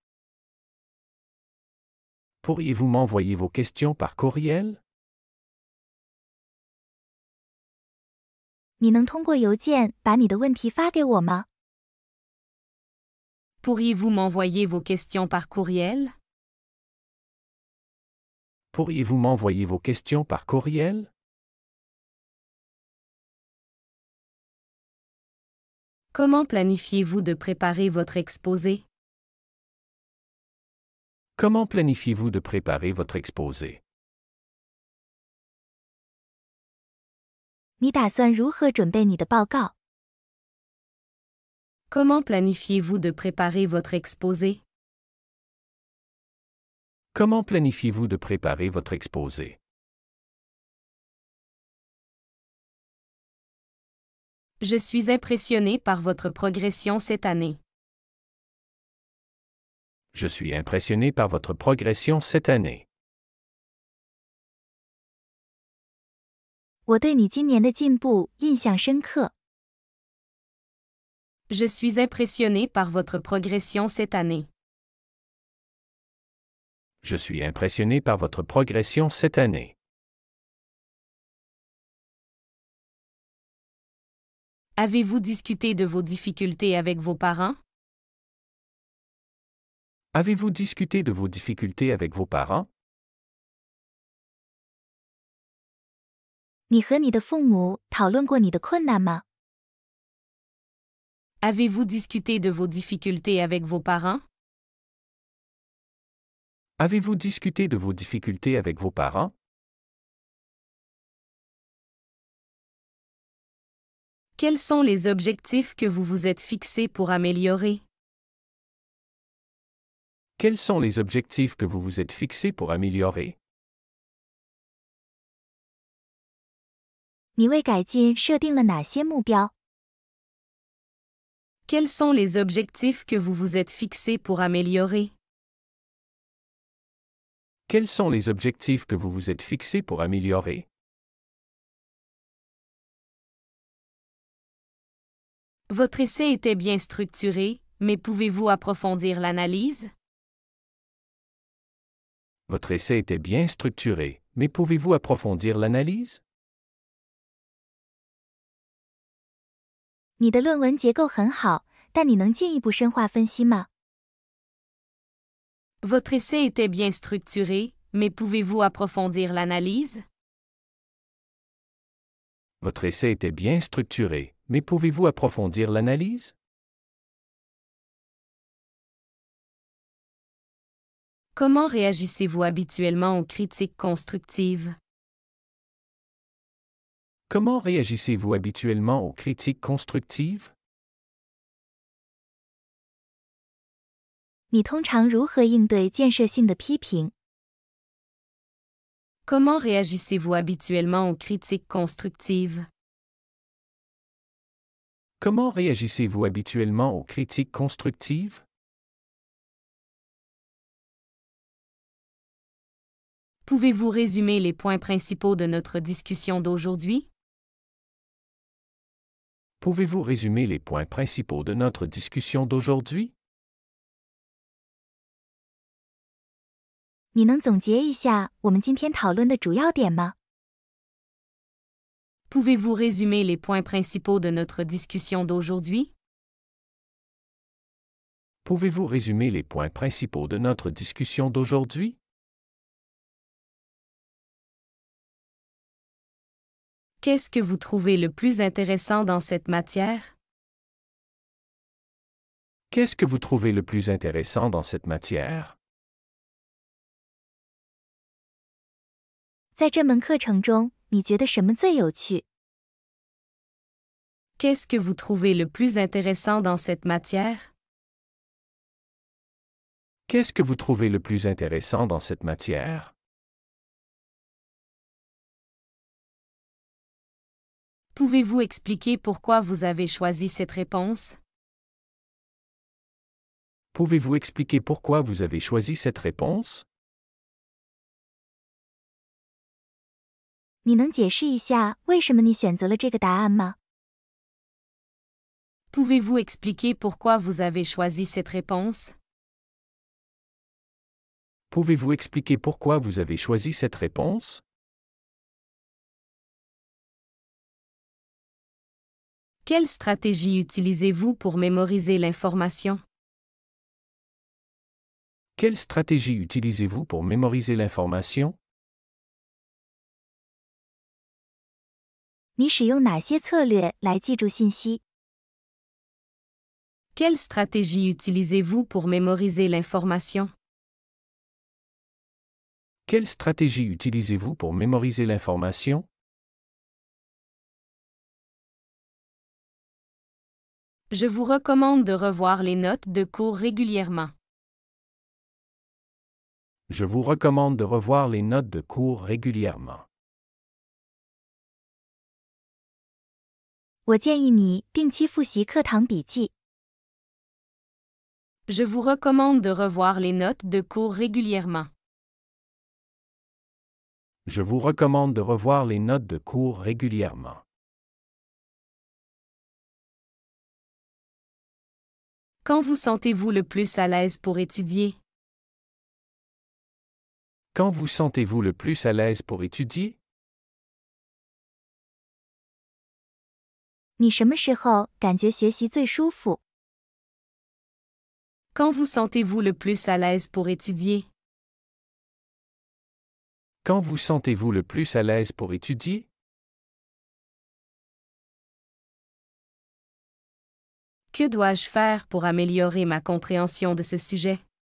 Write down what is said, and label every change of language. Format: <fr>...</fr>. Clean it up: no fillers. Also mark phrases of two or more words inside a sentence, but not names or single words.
<fr>Pourriez-vous m'envoyer vos questions par courriel?</fr> <zh>你能通过邮件把你的问题发给我吗？</zh> <fr>Pourriez-vous m'envoyer vos questions par courriel? Pourriez-vous m'envoyer vos questions par courriel? Comment planifiez-vous de préparer votre exposé? Comment planifiez-vous de préparer votre exposé?</fr> <zh>你打算如何准备你的报告？</zh> <fr>Comment planifiez-vous de préparer votre exposé? Comment planifiez-vous de préparer votre exposé? Je suis impressionné par votre progression cette année. Je suis impressionné par votre progression cette année.</fr> <zh>我对你今年的进步印象深刻。</zh> <fr>Je suis impressionné par votre progression cette année. Je suis impressionné par votre progression cette année. Avez-vous discuté de vos difficultés avec vos parents? Avez-vous discuté de vos difficultés avec vos parents?</fr> <zh>你和你的父母讨论过你的困难吗？</zh> <fr>Avez-vous discuté de vos difficultés avec vos parents? Avez-vous discuté de vos difficultés avec vos parents? Quels sont les objectifs que vous vous êtes fixés pour améliorer? Quels sont les objectifs que vous vous êtes fixés pour améliorer?</fr> <zh>你为改进设定了哪些目标？</zh> <fr>Quels sont les objectifs que vous vous êtes fixés pour améliorer? Quels sont les objectifs que vous vous êtes fixés pour améliorer? Votre essai était bien structuré, mais pouvez-vous approfondir l'analyse? Votre essai était bien structuré, mais pouvez-vous approfondir l'analyse?</fr> <zh>你的论文结构很好，但你能进一步深化分析吗？</zh> <fr>Votre essai était bien structuré, mais pouvez-vous approfondir l'analyse? Votre essai était bien structuré, mais pouvez-vous approfondir l'analyse? Comment réagissez-vous habituellement aux critiques constructives? Comment réagissez-vous habituellement aux critiques constructives?</fr> <zh>你通常如何应对建设性的批评？</zh> <fr>Comment réagissez-vous habituellement aux critiques constructives? Comment réagissez-vous habituellement aux critiques constructives? Pouvez-vous résumer les points principaux de notre discussion d'aujourd'hui? Pouvez-vous résumer les points principaux de notre discussion d'aujourd'hui?</fr> <zh>你能总结一下我们今天讨论的主要点吗？</zh> <fr>Pouvez-vous résumer les points principaux de notre discussion d'aujourd'hui? Pouvez-vous résumer les points principaux de notre discussion d'aujourd'hui? Qu'est-ce que vous trouvez le plus intéressant dans cette matière? Qu'est-ce que vous trouvez le plus intéressant dans cette matière?</fr> <zh>在这门课程中， 你觉得什么最有趣？</zh> <fr>Qu'est-ce que vous trouvez le plus intéressant dans cette matière? Qu'est-ce que vous trouvez le plus intéressant dans cette matière? Pouvez-vous expliquer pourquoi vous avez choisi cette réponse? Pouvez-vous expliquer pourquoi vous avez choisi cette réponse?</fr> <zh>你能解释一下为什么你选择了这个答案吗？</zh> <fr>Pouvez-vous expliquer pourquoi vous avez choisi cette réponse? Pouvez-vous expliquer pourquoi vous avez choisi cette réponse? Quelle stratégie utilisez-vous pour mémoriser l'information? Quelle stratégie utilisez-vous pour mémoriser l'information?</fr> <zh>你使用哪些策略来记住信息？</zh> <fr>Quelle stratégie utilisez-vous pour mémoriser l'information? Quelle stratégie utilisez-vous pour mémoriser l'information? Je vous recommande de revoir les notes de cours régulièrement. Je vous recommande de revoir les notes de cours régulièrement.</fr> <zh>我建议你定期复习课堂笔记。</zh> <fr>Je vous recommande de revoir les notes de cours régulièrement. Je vous recommande de revoir les notes de cours régulièrement. Quand vous sentez-vous le plus à l'aise pour étudier? Quand vous sentez-vous le plus à l'aise pour étudier?</fr> <zh>你什么时候感觉学习最舒服？</zh> <fr>Quand vous sentez-vous le plus à l'aise pour étudier? Quand vous sentez-vous le plus à l'aise pour étudier? Que dois-je faire pour améliorer ma compréhension de ce sujet?</fr>